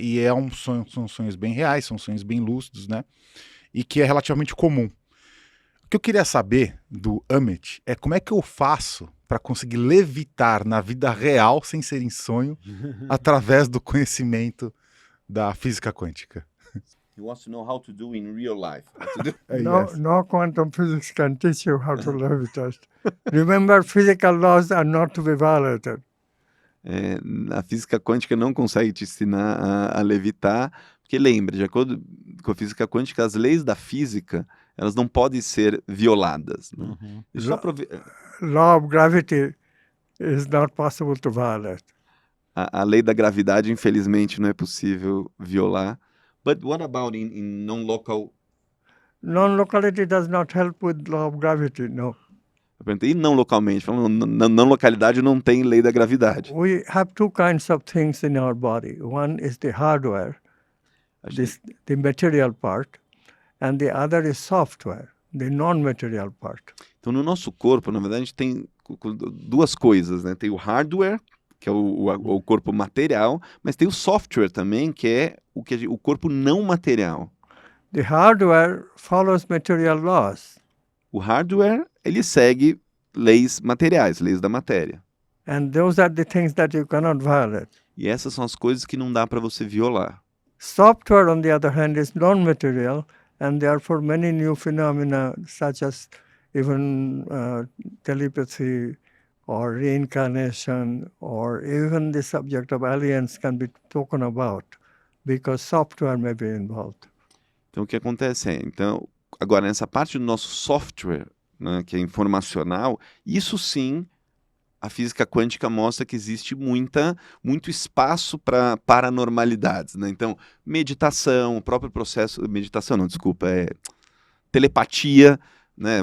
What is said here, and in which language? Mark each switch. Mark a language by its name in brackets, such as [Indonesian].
[Portuguese] E são sonhos bem reais, são sonhos bem lúcidos, né? E que é relativamente comum. O que eu queria saber do Amit é como é que eu faço para conseguir levitar na vida real, sem ser em sonho, através do conhecimento da física quântica. [English] He wants to know how to do in real life. No quantum physics can teach you how to levitate. Remember, physical laws are not to be violated. [Portuguese] A física quântica não consegue te ensinar a levitar, porque lembra, de acordo com a física quântica, as leis da física, elas não podem ser violadas. Né? [English] Law of gravity is not possible to violate. [Portuguese] A lei da gravidade, infelizmente, não é possível violar. [English] But what about in non-local? Non-locality does not help with law of gravity, no. [Portuguese] Eu perguntei, e não localmente? Falando, na não localidade não tem lei da gravidade. [English] We have two kinds of things in our body. One is the hardware, the material part, and the other is software, the non-material part. [Portuguese] Então, no nosso corpo, na verdade, a gente tem duas coisas, né? Tem o hardware, que é o corpo material, mas tem o software também, que é o corpo não material. [English] The hardware follows material laws. [Portuguese] O hardware, ele segue leis materiais, leis da matéria. [English] And those are the things that you cannot violate. [Portuguese] E essas são as coisas que não dá para você violar. [English] Software, on the other hand, is non-material, and therefore many new phenomena, such as even telepathy or reincarnation or even the subject of aliens can be spoken about because software may be involved. [Portuguese] Então, o que acontece é, então, agora, nessa parte do nosso software, né, que é informacional, isso sim, a física quântica mostra que existe muito espaço para paranormalidades, né? Então, meditação, o próprio processo, meditação não, desculpa, telepatia, né?